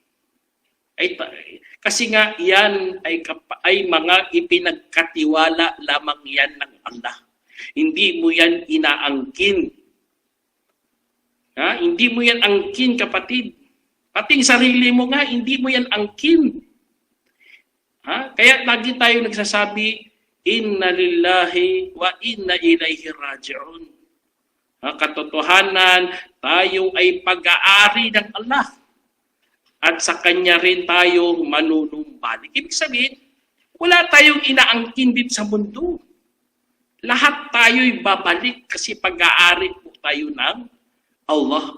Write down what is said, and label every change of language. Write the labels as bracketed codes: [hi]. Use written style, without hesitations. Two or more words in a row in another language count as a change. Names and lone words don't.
[tl] Kasi nga yan ay mga ipinagkatiwala lamang yan ng Allah. Hindi mo yan inaangkin. Hindi mo yan angkin, kapatid. Pating sarili mo nga, hindi mo yan angkin. Kaya lagi tayo nagsasabi, [ar] إنا لله وإنا إليه راجعون. [tl] Katotohanan, tayo ay pag-aari ng Allah. At sa Kanya rin tayo manunumbalik. Ibig sabihin, wala tayong inaangkin dito sa mundo. Lahat tayo'y babalik kasi pag-aari po tayo ng Allah.